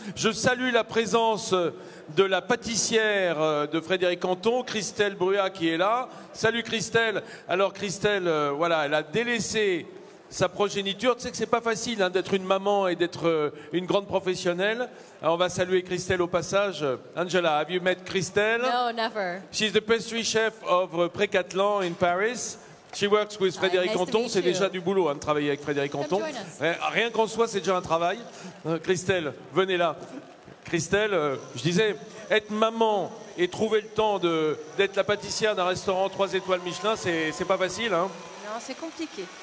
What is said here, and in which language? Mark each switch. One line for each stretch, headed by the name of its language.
French: Je salue la présence de la pâtissière de Frédéric Canton, Christelle Bruat, qui est là. Salut Christelle. Alors Christelle, voilà, elle a délaissé sa progéniture. Tu sais que c'est pas facile hein, d'être une maman et d'être une grande professionnelle. Alors, on va saluer Christelle au passage. Angela,
English: have you met Christelle? No, never. She's the pastry chef of Pré-Cattelan in Paris. She works with Frédéric nice Canton.
French: C'est déjà du boulot hein, de travailler avec Frédéric Canton. Rien qu'en soi, c'est déjà un travail. Christelle, venez là. Christelle, je disais, être maman et trouver le temps d'être la pâtissière d'un restaurant 3 étoiles Michelin, c'est pas facile. Hein? Non, c'est compliqué.